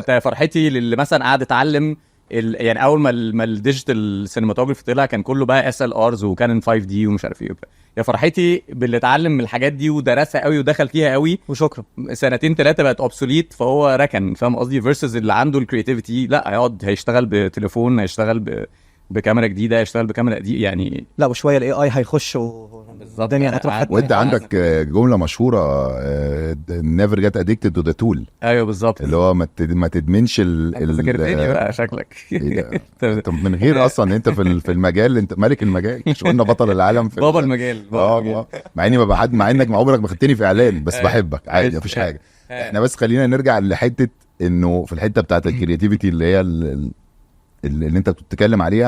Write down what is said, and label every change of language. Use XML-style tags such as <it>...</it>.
<ar>فرحتي اللي مثلا قاعد اتعلم يعني اول ما الديجيتال سينماتوجرافي طلع كان كله بقى اس ال ارز وكان 5 دي ومش عارف ايه. يا فرحتي باللي اتعلم من الحاجات دي ودرسها قوي ودخل فيها قوي وشكرا، سنتين 3 بقت اوبسوليت فهو ركن. فاهم قصدي؟ فيرسز اللي عنده الكرياتيفيتي لا، هيقعد هيشتغل بتليفون، هيشتغل بكاميرا جديده، يشتغل بكاميرا دي يعني. لا وشويه الاي اي هيخش والدنيا هتروح. وانت عندك جمله مشهوره</ar> <en>never get addicted to the tool.</en> <ar>ايوه بالظبط، اللي هو ما تدمنش ذاكرتني بقى شكلك. انت من غير اصلا انت في المجال، انت ملك المجال. مش قلنا بطل العالم في بابا المجال. مع اني ببقى حد، مع انك عمرك ما خدتني في اعلان، بس بحبك عادي مفيش حاجه. احنا بس خلينا نرجع لحته انه في الحته بتاعت الكرياتيفيتي اللي هي اللي انت بتتكلم عليها.</ar>